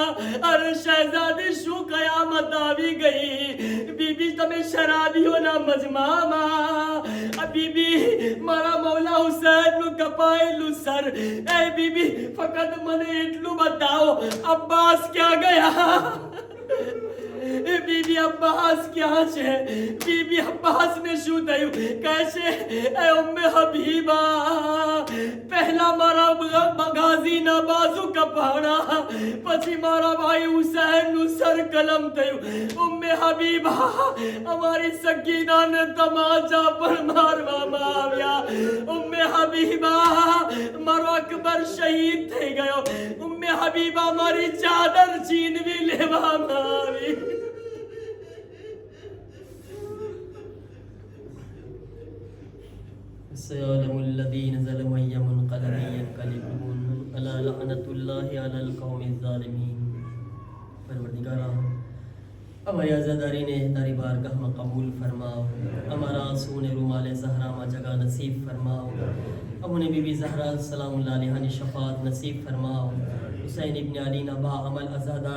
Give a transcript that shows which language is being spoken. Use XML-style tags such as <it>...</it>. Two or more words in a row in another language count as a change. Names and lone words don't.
<gu>અરે શહેઝાદી શું કયામત આવી ગઈ. બીબી તમે શરાબીઓના મજમામાં બીબી મારા મૌલા હુસૈન નું કપાયેલું સર. એ બીબી ફકત મને એટલું બતાવો અબ્બાસ ક્યાં ગયા. બીબી અબ્બાસ ક્યાં છે બીબી અબ્બાસ ને શું થયું કૈસે એ ઉમ્મે હબીબા પહેલા મારા ગાઝી ના બાજુ કપાડા પછી મારા ભાઈ હુસૈન નું સર કલમ થયું ઉમ્મે હબીબા અમારી સગીના ને તમાચા પર મારવામાં આવ્યા ઉમ્મે હબીબા મારો અકબર શહીદ થઈ ગયો ઉમ્મે હબીબા મારી ચાદર છીનવી લેવામાં આવી</gu> <ar>سيعلم الذين ظلموا أي منقلب ينقلبون ألا لعنة الله على القوم الظالمين</ar> <gu>પરવરદિગારા હમારી અઝાદારી ને તારી બારગાહ મેં કબૂલ ફરમાઓ હમારા સોન રૂમાલ ઝહરા મેં જગા નસીબ ફરમાઓ અબુ ને બીબી ઝહરા</gu> <ar>سلام اللہ علیہ</ar> <gu>ને શફાઅત નસીબ ફરમાઓ હુસૈન ઇબ્ન અલી નબા અમલ અઝાદાર</gu>